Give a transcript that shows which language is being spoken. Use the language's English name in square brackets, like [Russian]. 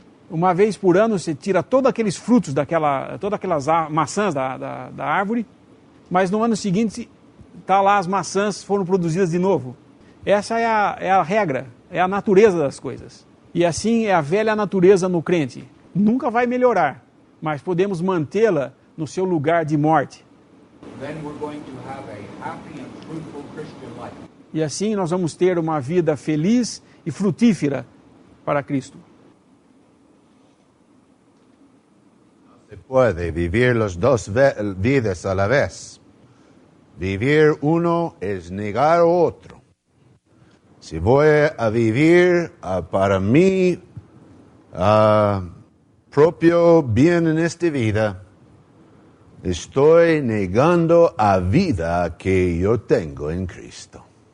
[Portuguese] Uma vez por ano você tira todos aqueles frutos, todas aquelas maçãs da árvore, mas no ano seguinte tá lá, as maçãs foram produzidas de novo. Essa é a regra, é a natureza das coisas. E assim é a velha natureza no crente. Nunca vai melhorar, mas podemos mantê-la no seu lugar de morte. [English] Then we're going to have a happy and fruitful Christian life. [Portuguese] E assim nós vamos ter uma vida feliz e frutífera para Cristo. [Spanish] Se puede vivir las dos vidas a la vez. Vivir uno es negar otro. Si voy a vivir para mí propio bien en esta vida, estoy negando a vida que yo tengo en Cristo.